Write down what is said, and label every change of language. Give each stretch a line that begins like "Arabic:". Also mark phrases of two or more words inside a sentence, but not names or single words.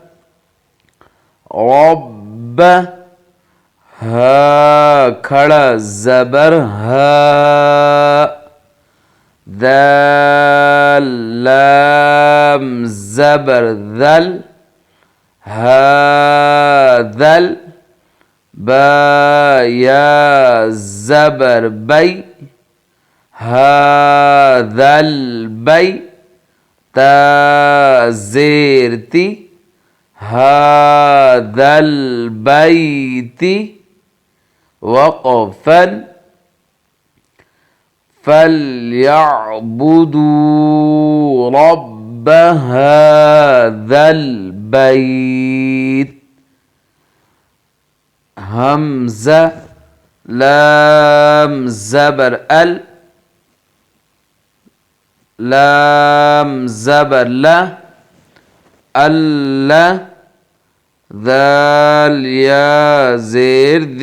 Urdu: رب، ہا کھڑا زبر ہا، دال لام زبر دل، ہا دل، با یا زبر بے ہاذل بے تا زیر تی
Arabic: هذا البيت وقفا فليعبدوا رب هذا البيت همزة لام زبر لام زبر لا ألا ذال يا زير